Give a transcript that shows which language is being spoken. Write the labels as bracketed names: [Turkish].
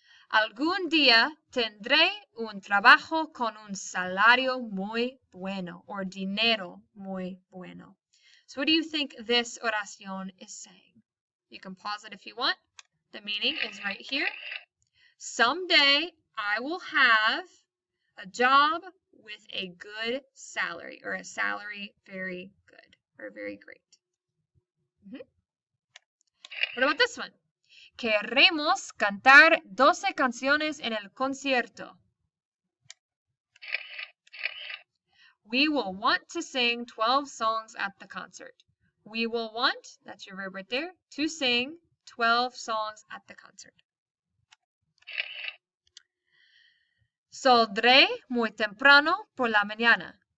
[Spanish] Algún día tendré un trabajo con un salario muy bueno, or dinero muy bueno. [English] So what do you think this oración is saying? You can pause it if you want. The meaning is right here. Someday I will have a job with a good salary, or a salary very good, or very great. What about this one? [Spanish] Queremos cantar 12 canciones en el concierto. [English] We will want to sing 12 songs at the concert. We will want, that's your verb right there, to sing 12 songs at the concert. [Spanish] Saldré muy temprano por la mañana.